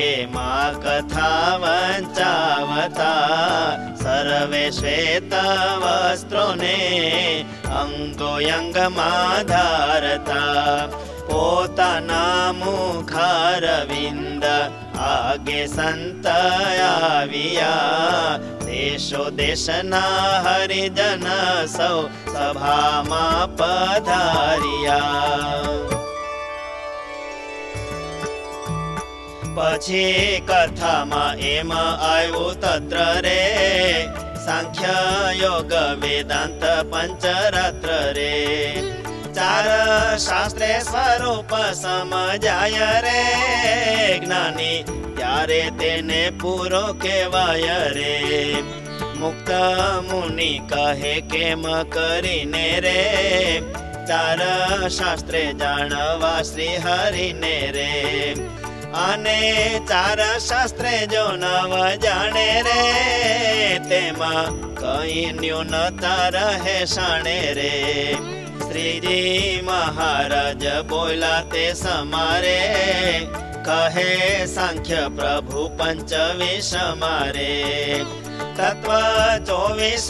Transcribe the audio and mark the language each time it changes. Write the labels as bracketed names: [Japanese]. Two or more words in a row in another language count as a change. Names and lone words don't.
[Gujarati] માં કથા વંચાવતા સર્વે શ્વેત વસ્ત્રો ને અંગોયંગ માં ધારતા પોતાના મુખારવિંદ આગે સંત આવિયા દેશો દેશના હરિજન સૌ સભા માં પધારિયા પછી કથા માં એમ આવ્યું તત્ર રે સાંખ્ય યોગ વેદાંત પંચરાત્ર રે ચાર શાસ્ત્રે સ્વરૂપ સમજાય રે જ્ઞાની ત્યારે તેને પૂરો કેવાય રે મુક્ત મુનિ કહે કેમ કરીને રે ચાર શાસ્ત્રે જાણવા શ્રી હરિને રે આને ચાર શાસ્ત્રે જો નવ જાણે રે તેમાં કઈ ન્યૂનતા રહે શાણે રે શ્રીજી મહારાજ બોલા તે સમારે કહે સાંખ્ય પ્રભુ પંચવિશ મારે તત્વ 24